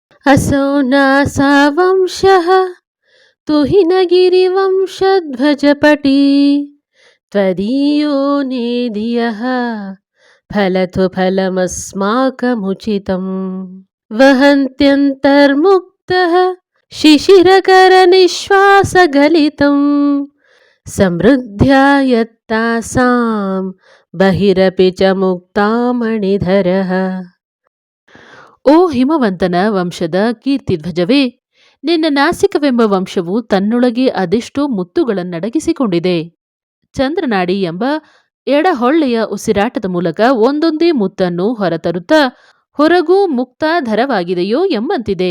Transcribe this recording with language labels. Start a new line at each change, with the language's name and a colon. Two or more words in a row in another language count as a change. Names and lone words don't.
Sanskrit: असौ नासावंशः तुहिनगिरिवंशध्वजपटी त्वदीयो नेदियः फलतु फलमस्माकमुचितम् वहन्त्यन्तर्मुक्तः शिशिरकरनिःश्वासगलितम् समृद्ध्या यत्तासां बहिरपि च ಮುಕ್ತಾಮಣಿಧರಃ.
Kannada: ಓ ಹಿಮವಂತನ ವಂಶದ ಕೀರ್ತಿಧ್ವಜವೇ, ನಿನ್ನ ನಾಸಿಕವೆಂಬ ವಂಶವು ತನ್ನೊಳಗೆ ಅದೆಷ್ಟೋ ಮುತ್ತುಗಳನ್ನಡಗಿಸಿಕೊಂಡಿದೆ. ಚಂದ್ರನಾಡಿ ಎಂಬ ಎಡಹೊಳ್ಳೆಯ ಉಸಿರಾಟದ ಮೂಲಕ ಒಂದೊಂದೇ ಮುತ್ತನ್ನು ಹೊರತರುತ್ತಾ ಹೊರಗೂ ಮುಕ್ತಾಧರವಾಗಿದೆಯೋ ಎಂಬಂತಿದೆ.